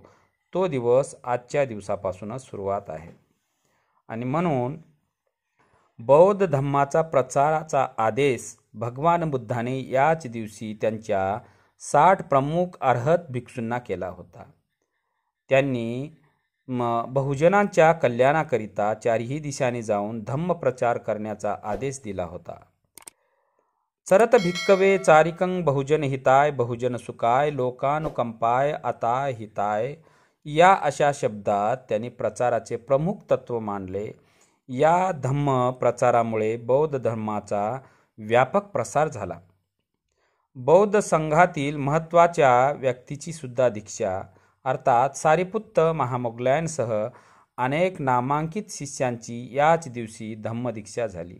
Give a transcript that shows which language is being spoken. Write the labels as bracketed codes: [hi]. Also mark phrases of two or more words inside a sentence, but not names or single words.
[mr] तो दिवस आजच्या दिवसापासूनच सुरुवात आहे आणि म्हणून बौद्ध धम्माचा प्रचाराचा आदेश भगवान बुद्धाने याच दिवशी त्यांच्या 60 प्रमुख अर्हत भिक्षूंना केला होता. त्यांनी बहुजनांच्या कल्याणाकरिता चारही दिशांनी जाऊन धम्म प्रचार करण्याचा आदेश दिला होता. [pi] चरत भिक्कवे चारिकं बहुजन हिताय बहुजन सुखाय लोकानुकंपाय अताय हिताय [mr] या अशा शब्दात त्यांनी प्रचाराचे प्रमुख तत्व मांडले. या धम्म प्रचारामुळे बौद्ध धर्माचा व्यापक प्रसार झाला. बौद्ध संघातील महत्त्वाच्या व्यक्तीची सुद्धा दीक्षा अर्थात सारिपुत्त महामौगलांसह अनेक नामांकित शिष्यांची याच दिवशी धम्मदीक्षा झाली.